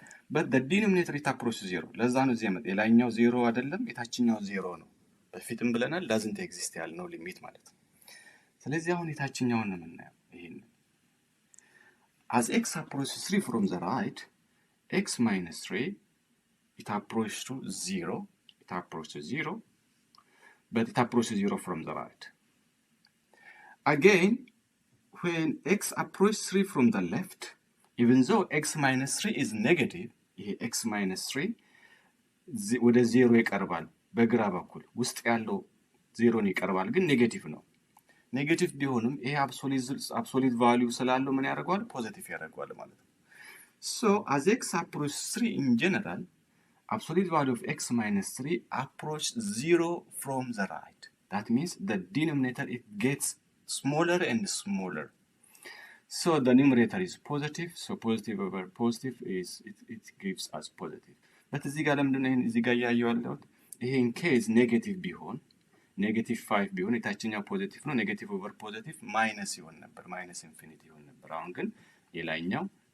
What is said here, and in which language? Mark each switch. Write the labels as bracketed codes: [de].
[en] but the denominator it approaches 0. [am] ለዛ ነው እዚህ ያመጣ የላይኛው 0 አይደለም የታችኛው 0 ነው። በፊትም ብለናል doesn't exist ያልነው ሊሚት ማለት ነው። ስለዚህ አሁን የታችኛውን ነው የምናየው። [en] ይሄን as x approaches 3 from the right x minus 3 it approaches to 0 it approaches 0 but it approaches 0 from the right. again when x approaches 3 from the left even though x minus 3 is negative [am] ይሄ x minus 3 ወደ 0 ይቀርባል። በግራ በኩል ውስጥ ያለው 0 ይቀርባል ግን ኔጌቲቭ ነው። ኔጌቲቭ ቢሆንም ይሄ አብሶሉት ቫልዩ ስላለው ምን ያደርጋል? ፖዚቲቭ ያደርጋል ማለት ነው። [en] so as x approaches 3 in general absolute value of x minus 3 approach 0 from the right. that means the denominator it gets smaller and smaller. so the numerator is positive. so positive over positive is it gives us positive. [am] but እዚህ ጋር ለምንድን ነው እዚህ ጋር ያያያለው? ይሄ in case ኔጌቲቭ ቢሆን ኔጌቲቭ 5 ቢሆን የታችኛው ፖዚቲቭ ነው ኔጌቲቭ ኦቨር ፖዚቲቭ ማይነስ ይሆን ነበር ማይነስ ኢንፊኒቲ ይሆን ነበር። አሁን ግን የላይኛው